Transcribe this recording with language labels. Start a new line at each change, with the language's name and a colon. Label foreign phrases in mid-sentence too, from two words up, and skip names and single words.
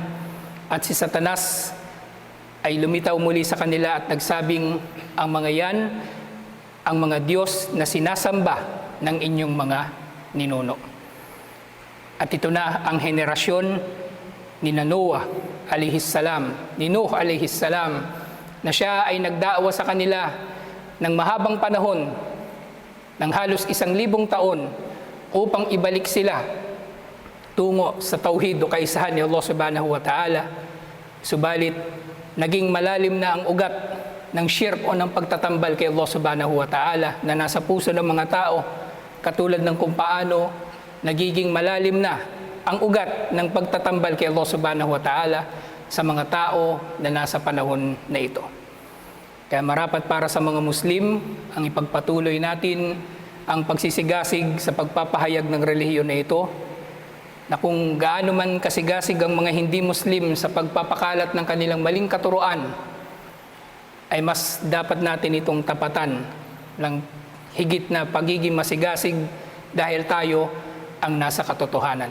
Filipino: At si Satanas ay lumitaw muli sa kanila at nagsabing, ang mga yan, ang mga Diyos na sinasamba ng inyong mga ninuno. At ito na ang henerasyon ni Noah
Arabic: عليه السلام,
Filipino: ni Nuh
Arabic: عليه السلام,
Filipino: na siya ay nagdaawa sa kanila ng mahabang panahon, ng halos 1,000 taon, upang ibalik sila tungo sa tauhid o kaisahan ni Allah
Arabic: سبحانه وتعالى.
Filipino: Subalit, naging malalim na ang ugat ng shirk o ng pagtatambal kay Allah
Arabic: سبحانه وتعالى
Filipino: na nasa puso ng mga tao, katulad ng kung paano nagiging malalim na ang ugat ng pagtatambal kay Allah
Arabic: سبحانه وتعالى
Filipino: sa mga tao na nasa panahon na ito. Kaya marapat para sa mga Muslim ang ipagpatuloy natin ang pagsisigasig sa pagpapahayag ng relihiyon na ito, na kung gaano man kasigasig ang mga hindi Muslim sa pagpapakalat ng kanilang maling katuruan, ay mas dapat natin itong tapatan ng higit na pagiging masigasig dahil tayo ang nasa katotohanan.